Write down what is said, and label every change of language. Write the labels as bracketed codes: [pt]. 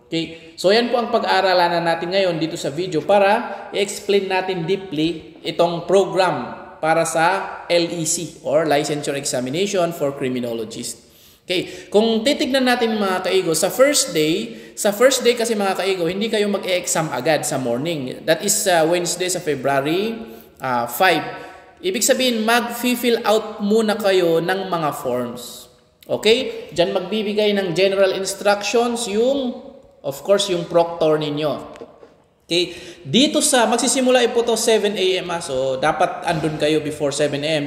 [tl] Okay? So yan po ang pag-aaralan natin ngayon dito sa video para i-explain natin deeply itong program para sa LEC or Licensure Examination for Criminologists. Okay, kung titignan natin mga kaigo, sa first day kasi mga kaigo, hindi kayo mag-e-exam agad sa morning. [en] That is Wednesday sa February 5. [tl] Ibig sabihin, mag-fill out muna kayo ng mga forms. Okay? Diyan magbibigay ng general instructions of course, yung proctor ninyo. Okay? Dito magsisimula po to 7 a.m. So, dapat andun kayo before 7 a.m.